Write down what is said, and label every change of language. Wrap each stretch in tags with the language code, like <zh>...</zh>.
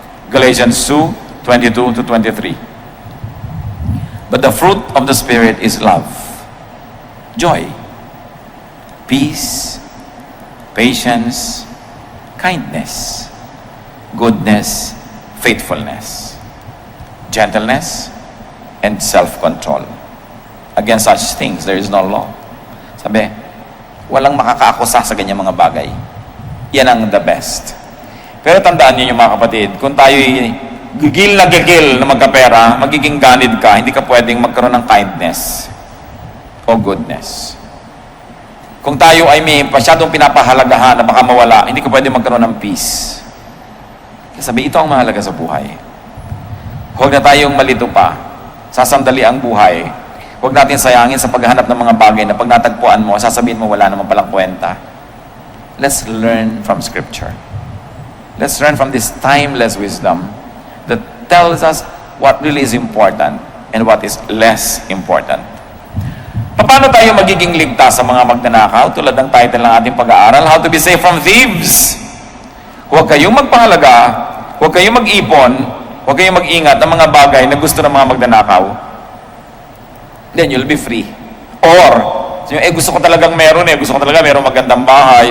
<en>Galatians 2:22-23. But the fruit of the Spirit is love, joy, peace, patience, kindness, goodness, faithfulness, gentleness, and self-control. Against such things, there is no law.</en> <tl>Sabi, walang makakaakusa sa ganyang mga bagay. Yan ang the best. Pero tandaan niyo mga kapatid, kung tayo'y gigil na magkapera, magiging ganid ka, hindi ka pwedeng magkaroon ng kindness o goodness. Kung tayo ay may masyadong pinapahalagahan na baka mawala, hindi ka pwede magkaroon ng peace. Kaya sabi, ito ang mahalaga sa buhay. Huwag na tayong malito pa. Sasandali ang buhay. Huwag natin sayangin sa paghahanap ng mga bagay na pag natagpuan mo, sasabihin mo wala naman palang kwenta.</tl> <en>Let's learn from Scripture. Let's learn from this timeless wisdom that tells us what really is important and what is less important.</en> <tl>Paano tayo magiging ligtas sa mga magnanakaw? Tulad ng title ng ating pag-aaral,</tl> <en>How to be Safe from Thieves.</en> <tl>Huwag kayong magpahalaga, huwag kayong mag-ipon, huwag kayong mag-ingat ng mga bagay na gusto ng mga magnanakaw.</tl> <en>Then you'll be free.</en> <tl>Or, gusto ko talagang meron gusto ko talaga meron magandang bahay.</tl>